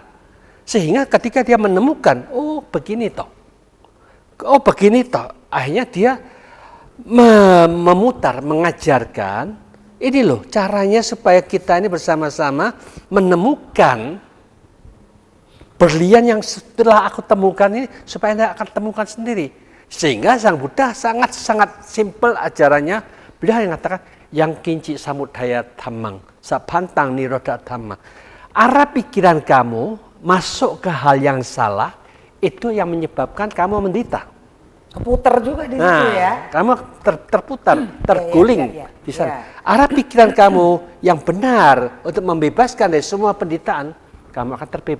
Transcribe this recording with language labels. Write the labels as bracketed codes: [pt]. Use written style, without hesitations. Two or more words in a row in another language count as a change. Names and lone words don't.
[id] Sehingga ketika dia menemukan, oh begini toh, akhirnya dia memutar, mengajarkan, ini loh caranya supaya kita ini bersama-sama menemukan berlian yang setelah aku temukan ini supaya Anda akan temukan sendiri. Sehingga Sang Buddha sangat-sangat simpel ajarannya. Beliau yang mengatakan [pi] yang kinci samudaya dhammang, sapantang nirodha dhamma. [id] Arah pikiran kamu masuk ke hal yang salah, itu yang menyebabkan kamu menderita. Keputar juga di situ ya. Kamu terputar, terguling di sana. Arah pikiran kamu yang benar untuk membebaskan dari semua penderitaan, kamu akan terbebaskan.